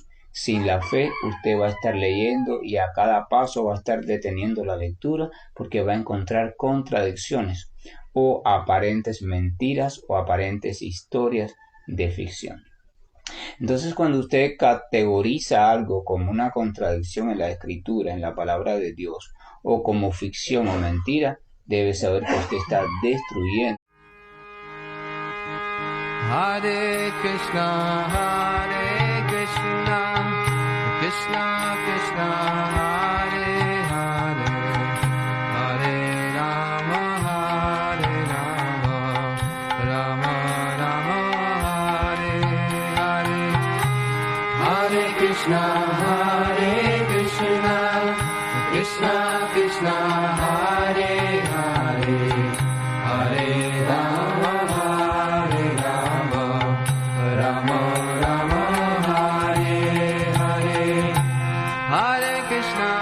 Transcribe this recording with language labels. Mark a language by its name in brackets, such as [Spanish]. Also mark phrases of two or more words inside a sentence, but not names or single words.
[Spanish] Sin la fe, usted va a estar leyendo y a cada paso va a estar deteniendo la lectura porque va a encontrar contradicciones o aparentes mentiras o aparentes historias de ficción. Entonces, cuando usted categoriza algo como una contradicción en la escritura, en la palabra de Dios, o como ficción o mentira, debe saber que usted está destruyendo. [Sanskrit] हरे कृष्ण, कृष्ण कृष्ण, हरे हरे, हरे राम, राम राम, हरे हरे, हरे कृष्ण, कृष्ण कृष्ण, हरे हरे, हरे राम, राम राम, हरे हरे, हरे कृष्ण.